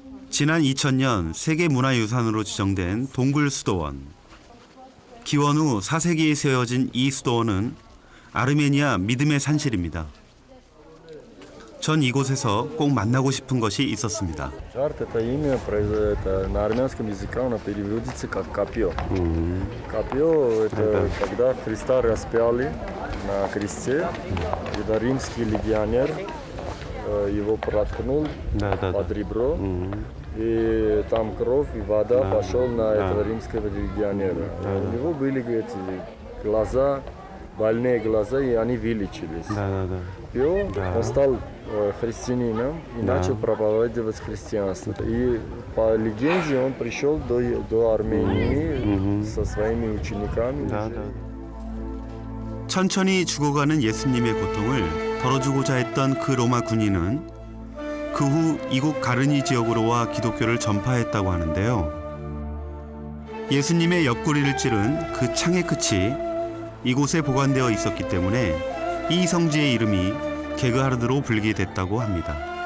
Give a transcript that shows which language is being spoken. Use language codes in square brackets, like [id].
[ko] 지난 2000년 세계문화유산으로 지정된 동굴수도원. 기원 후 4세기에 세워진 이 수도원은 아르메니아 믿음의 산실입니다. 전 이곳에서 꼭 만나고 싶은 것이 있었습니다. [ru] Жарт это имя на армянском языке оно переводится как копье. Копье это когда Христа распяли на кресте, когда римский легионер его проткнул под ребро, и там кровь и вода пошел на этого римского легионера. У него были эти глаза, больные глаза, и они вылечились. И он стал христианином и начал проповедовать христианство. И по легенде он пришел до Армении со своими учениками. [ko] 천천히 죽어가는 예수님의 고통을 덜어주고자 했던 그 로마 군인은 그 후 이곳 가르니 지역으로 와 기독교를 전파했다고 하는데요. 예수님의 옆구리를 찌른 그 창의 끝이 이곳에 보관되어 있었기 때문에 이 성지의 이름이 게그하르드로 불리게 됐다고 합니다.